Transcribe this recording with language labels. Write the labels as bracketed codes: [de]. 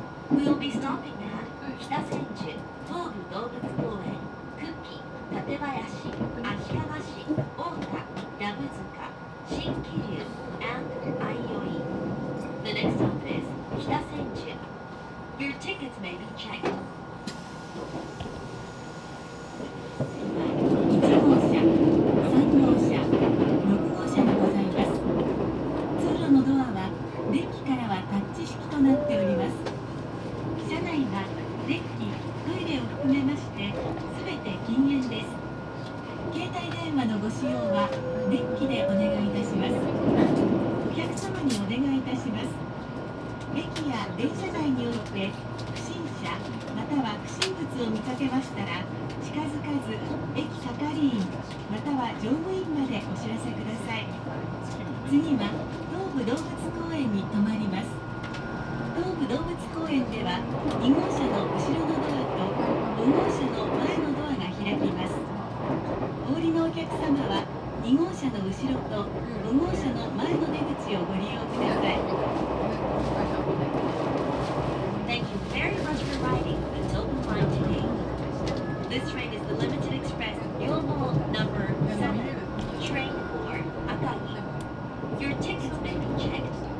[en] We will be stopping at 北千住、東武動物公園、久喜、館林、足利市、太田、藪塚、新桐生 and 相生. The next stop is 北千住. Your tickets may be checked. [ja] 1号車、3号車、6号車にございます。通路のドアはデッキからはタッチ式となっております。車内はデッキ、トイレを含めましてすべて禁煙です。携帯電話のご使用はデッキでお願いいたします。お客様にお願いいたします。駅や電車内において不審者または不審物を見かけましたら近づかず駅係員または乗務員までお知らせください。次は東武動物公園に停まります。東武動物公園では2号車の後ろのドアと5号車の前のドアが開きます。お降りのお客様は2号車の後ろと5号車の前の出口をご利用ください。 [en] Thank you very much for riding the Tobu line today. This train is the limited express Ryomo number 7, train for Akagi. Your tickets may be checked.